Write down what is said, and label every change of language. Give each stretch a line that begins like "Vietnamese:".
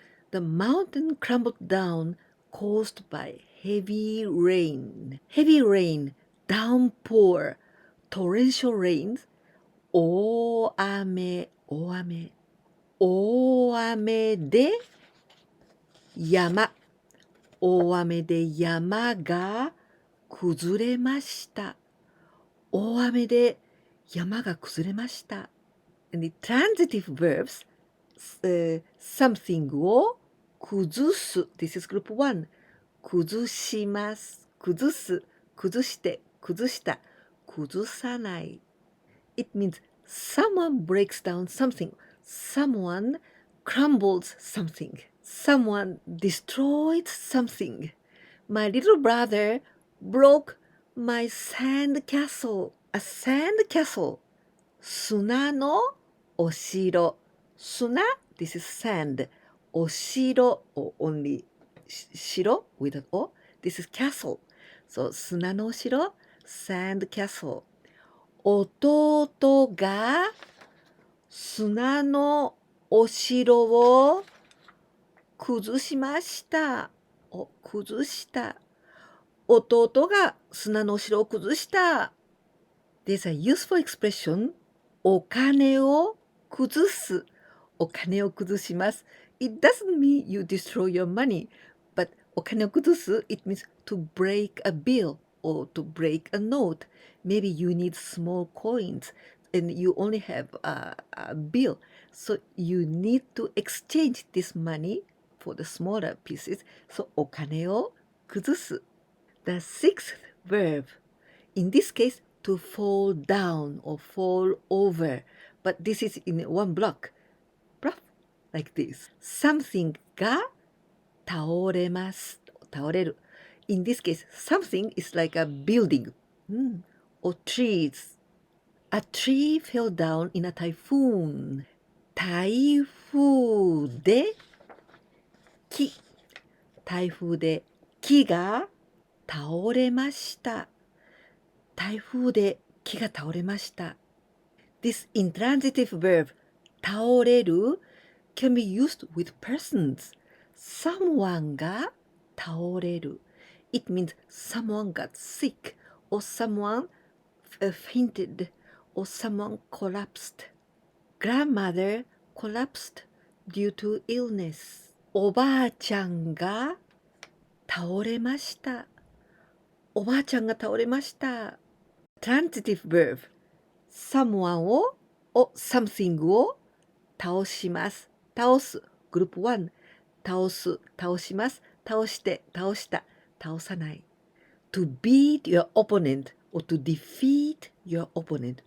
English: The mountain crumbled down caused by heavy rain. Heavy rain, downpour, torrential rains,
Japanese: 大雨、大雨。大雨で山。大雨で山が崩れました。大雨で山が崩れました。
English: And the transitive verbs, something
Japanese: を崩す。
English: This is group 1.
Japanese: 崩します。崩す。崩して。崩した。崩さない。
English: It means someone breaks down something. Someone crumbles something. Someone destroyed something. My little brother broke my sand castle. A sand castle.
Japanese: 砂のお城。
English: 砂 this is sand. お城 or only 城 with an O. This is castle. So
Japanese: 砂のお城
English: sand castle.
Japanese: 弟が砂のお城を崩しました。崩した。弟が砂のお城を崩した。
English: There's a useful expression.
Japanese: お金を崩す。お金を崩します。
English: It doesn't mean you destroy your money, but
Japanese: お金を崩す
English: it means to break a bill or to break a note. Maybe you need small coins and you only have a bill. So you need to exchange this money for the smaller pieces. So
Japanese: お金を崩す。
English: The sixth verb. In this case, to fall down or fall over. But this is in one block. Like this.
Japanese: Something が倒れます。倒れる。
English: In this case, something is like a building or trees. A tree fell down in a typhoon.
Japanese: 台風で木。台風で木が倒れました。台風で木が倒れました。
English: This intransitive verb, 倒れる can be used with persons.
Japanese: Someone が倒れる。
English: It means someone got sick or someone fainted or someone collapsed. Grandmother collapsed due to illness.
Japanese: おばあちゃんが倒れました。おばあちゃんが倒れました。
English: Transitive verb, someone を something
Japanese: を倒します。倒す。グループ1。倒す。倒します。倒して。倒した。倒さない。
English: To beat your opponent or to defeat your opponent.